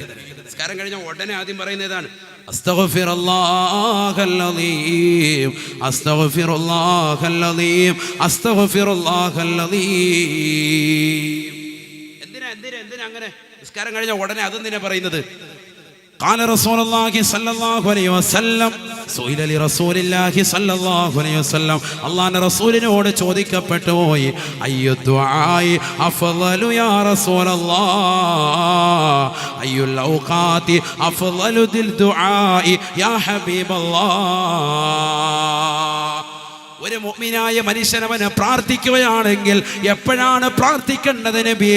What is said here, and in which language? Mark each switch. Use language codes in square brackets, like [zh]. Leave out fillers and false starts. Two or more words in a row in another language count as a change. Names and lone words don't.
[ml] നിസ്കാരം കഴിഞ്ഞ ഉടനെ ആദ്യം പറയുന്നതാണ് [ar] أستغفر الله العليم، أستغفر الله العليم، أستغفر الله العليم. [ml] എന്തിനാ അങ്ങനെ നിസ്കാരം കഴിഞ്ഞ ഉടനെ അതെന്തിനാ പറയുന്നത്? [ar] قال رسول الله صلى الله عليه وسلم سئل لرسول الله صلى الله عليه وسلم [ml] അല്ലാഹുവിന്റെ റസൂലിനോട് ചോദിക്കപ്പെട്ടു പോയി [ar] أي الدعاء أفضل يا رسول الله أي الأوقات أفضل للدعاء يا حبيب الله. [ml] ഒരു മുഅ്മിനായ മനുഷ്യനവന് പ്രാർത്ഥിക്കുകയാണെങ്കിൽ എപ്പോഴാണ് പ്രാർത്ഥിക്കേണ്ടത് നബിയേ?